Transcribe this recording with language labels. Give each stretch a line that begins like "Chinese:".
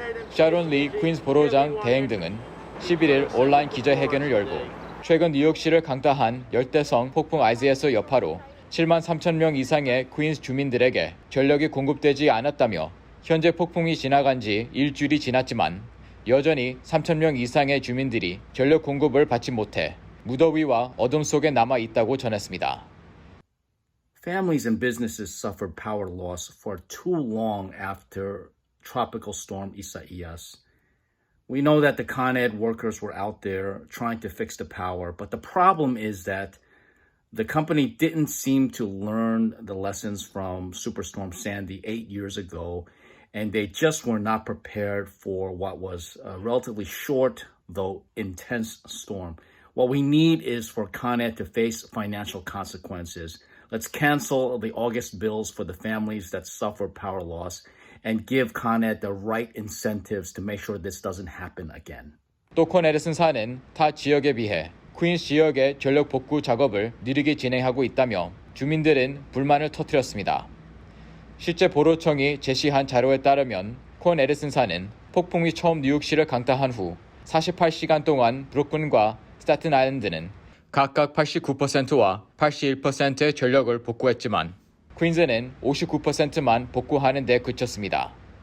Korean: 샤론 리 퀸스 보로장 대행 등은 11일 온라인 기자회견을 열고 최근 뉴욕시를 강타한 열대성 폭풍 IZS 여파로 7만 3천 명 이상의 퀸스 주민들에게 전력이 공급되지 않았다며 현재 폭풍이 지나간 지 일주일이 지났지만 여전히 3천 명 이상의 주민들이 전력 공급을 받지 못해 무더위와 어둠 속에 남아 있다고 전했습니다.
English: Families and businesses suffered power loss for too long after Tropical Storm Isaias. We know that the Con Ed workers were out there trying to fix the power, but the problem is that the company didn't seem to learn the lessons from Superstorm Sandy 8 years ago, and they just were not prepared for what was a relatively short, though intense storm. What we need is for Con Ed to face financial consequences. Let's cancel the August bills for the families that suffer power loss and give Con Ed the right incentives to make sure this doesn't happen again.
Korean: 또 콘에디슨사는 타 지역에 비해 퀸스 지역의 전력 복구 작업을 느리게 진행하고 있다며 주민들은 불만을 터뜨렸습니다. 실제 보로청이 제시한 자료에 따르면 콘에디슨사는 폭풍이 처음 뉴욕시를 강타한 후 48시간 동안 브루클린과 스타튼 아일랜드는 각각 89%와 81%의 전력을 복구했지만 퀸즈는 59%만 복구하는 데 그쳤습니다.